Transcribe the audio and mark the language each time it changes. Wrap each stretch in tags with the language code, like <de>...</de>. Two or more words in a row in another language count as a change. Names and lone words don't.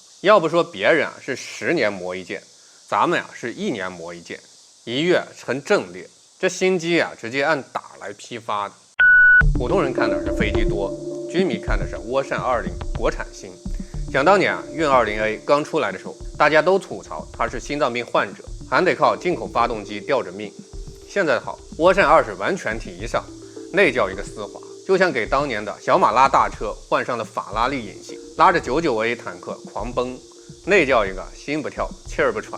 <zh>要不说別人是10年磨一劍，咱們是1年磨一劍，1月成陣列。這新機直接按打來批發的。普通人看的是飛機多，軍迷看的是涡扇20國產新。想當年運 20A 剛出來的時候，大家都吐槽它是心臟病患者，還得靠進口發動機吊着命。現在好，涡扇20完全提上，那叫一個絲滑，就像給當年的小馬拉大車換上了法拉利引擎，拉着99A 坦克狂奔，那叫一個心不跳气兒不喘。</zh>